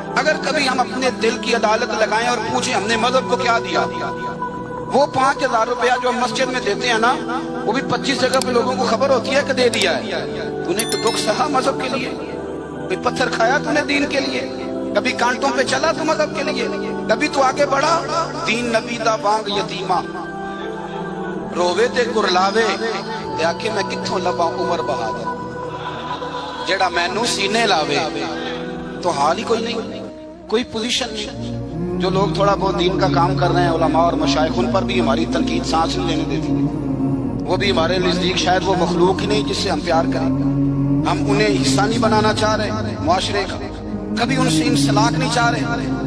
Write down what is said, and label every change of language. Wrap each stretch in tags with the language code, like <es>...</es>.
<ur>اگر کبھی ہم اپنے دل کی عدالت لگائیں اور پوچھیں ہم نے مذہب کو کیا دیا وہ 5,000 روپیہ جو ہم مسجد میں دیتے ہیں نا وہ بھی 25 جگہ پہ لوگوں کو خبر ہوتی ہے کہ دے دیا ہے. تو نے دکھ سہا مذہب کے لیے کوئی پتھر کھایا تو نے دین کے لیے کبھی کانٹوں پہ چلا تو مذہب کے لیے کبھی تو آگے بڑھا.</ur> <pa>دین نبی دا بانگ یتیمہ رووے تے کرلاوے تے آکھے میں کتھوں لبا عمر بہادر جیڑا مینوں سینے لاوے.</pa> <ur>تو حال ہی کوئی نہیں کوئی پوزیشن نہیں. جو لوگ تھوڑا بہت دین کا کام کر رہے ہیں علماء اور مشائخ ان پر بھی ہماری تنقید سانس نہیں لینے دیتی. وہ بھی ہمارے نزدیک شاید وہ مخلوق ہی نہیں جس سے ہم پیار کریں. ہم انہیں حصہ نہیں بنانا چاہ رہے معاشرے کا کبھی ان سے انسلاک نہیں چاہ رہے.</ur>